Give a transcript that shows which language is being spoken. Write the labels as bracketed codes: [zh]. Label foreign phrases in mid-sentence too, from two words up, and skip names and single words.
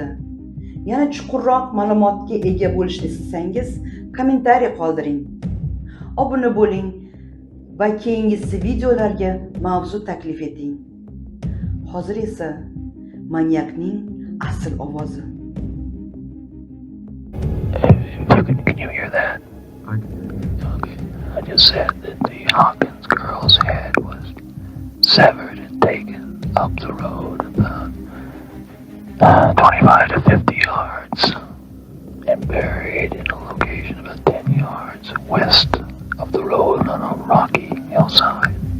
[uz] Yana chuqurroq ma'lumotga ega bo'lishni istasangiz, kommentariy qoldiring. Obuna bo'ling va keyingi videolarga mavzu taklif eting. Hozir esa manyakning asl ovozi. [en] Can you hear that? Okay. I just said that the Hawkins girl's head was severed and taken up the road about 25 to 50 yards and buried in a location about 10 yards west of the road on a rocky hillside.